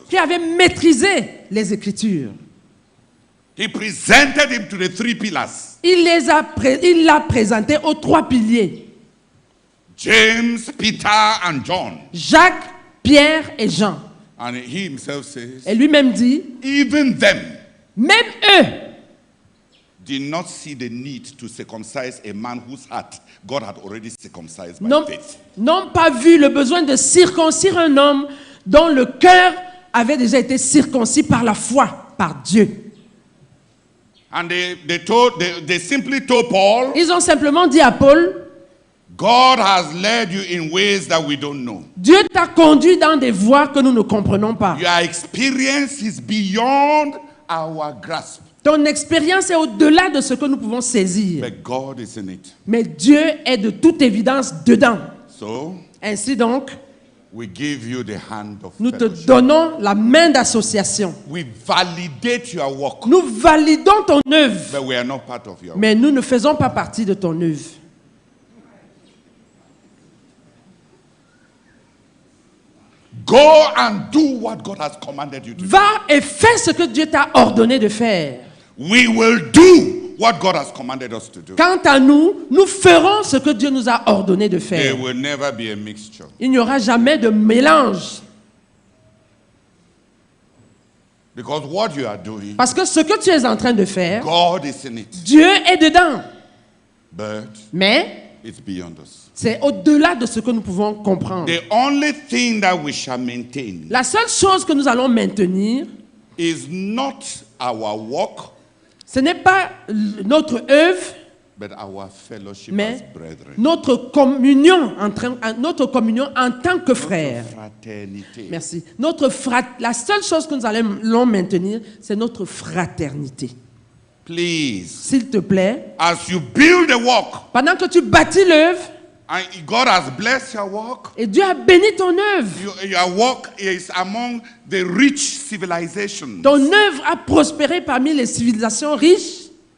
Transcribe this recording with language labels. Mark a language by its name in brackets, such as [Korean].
[French] qui avait maîtrisé les Écritures. [English] He presented him to the 3 pillars: [French] Il l'a présenté aux 3 piliers, [English] James, Peter, and John. [French] Jacques, Pierre et Jean. [English] And he himself says, [French] Et lui-même dit, [English] even them [French] même eux [English] did not see the need to circumcise a man whose heart God had already circumcised by [French] n'ont [English] faith. [French] pas vu le besoin de circoncire un homme dont le cœur avait déjà été circoncis par la foi, par Dieu. [English] And they simply told Paul, [French] Ils ont simplement dit à Paul, [English] God has led you in ways that we don't know. [French] Dieu t'a conduit dans des voies que nous ne comprenons pas. [English] Your experience is beyond our grasp. [French] Ton expérience est au-delà de ce que nous pouvons saisir. [English] But God is in it. [French] Mais Dieu est de toute évidence dedans. [English] So, [French] Ainsi donc, [English] we give you the hand of [French] nous te [English] fellowship. [French] donnons la main d'association. [English] We validate your work, [French] Nous validons ton œuvre, [English] but we are not part of your work. [French] mais nous ne faisons pas partie de ton œuvre. [English] Go and do what God has commanded you to do. [French] Va et fais ce que Dieu t'a ordonné de faire. [English] We will do what God has commanded us to do. [French] Quant à nous, nous ferons ce que Dieu nous a ordonné de [English] There [French] faire. [English] will never be a mixture. [French] Il n'y aura jamais de mélange. [English] Because what you are doing, [French] Parce que ce que tu es en train de faire, [English] God is in it. [French] Dieu est dedans. [English] But [French] Mais [English] it's beyond us. [French] c'est au-delà de ce que nous pouvons comprendre. [English] The only thing that we shall maintain [French] La seule chose que nous allons maintenir, [English] is not our work, [French] ce n'est pas notre œuvre, [English] but our fellowship as [French] mais [English] brethren. [French] notre communion en tant que frères. Fraternité. Merci. La seule chose que nous allons maintenir, c'est notre fraternité. [English] Please, [French] S'il te plaît, [English] as you build the work, [French] pendant que tu bâtis l'œuvre, [English] and God has blessed your work, [French] et Dieu a béni ton œuvre, [English] your work is among the rich civilizations. [French] ton œuvre a prospéré parmi les civilisations riches,